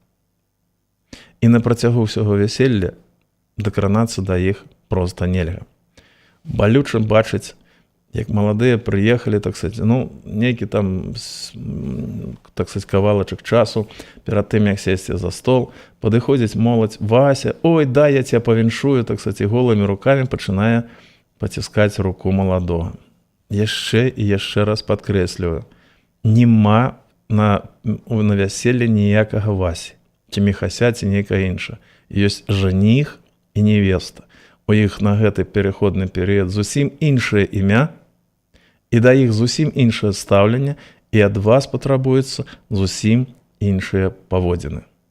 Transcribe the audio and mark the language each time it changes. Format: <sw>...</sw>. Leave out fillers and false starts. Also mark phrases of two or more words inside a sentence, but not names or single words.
<be>І на працягу ўсяго вяселля дакранацца да іх проста нельга. Балюча бачыць, як маладыя прыехалі,</be> <ru>так сказать,</ru> <be>нейкі там,</be> <ru>так сказать,</ru> <be>кавалачак часу, перад тым, як сесці за стол, падыходзіць моладзь:</be> <ru>Вася, ой, дай я тебя павіншую, так сказать,</ru> <be>і голымі рукамі пачынае паціскаць руку маладога. Яшчэ і яшчэ раз падкрэсліваю, нема на вяселлі ніякага Васі, ці Міхася, ці нейкага інша. Ёсць жаніх і невеста. У іх на гэты пераходны перыяд зусім іншае імя, і да іх зусім іншае стаўленне, і ад вас патрабуецца зусім іншыя паводзіны.</be>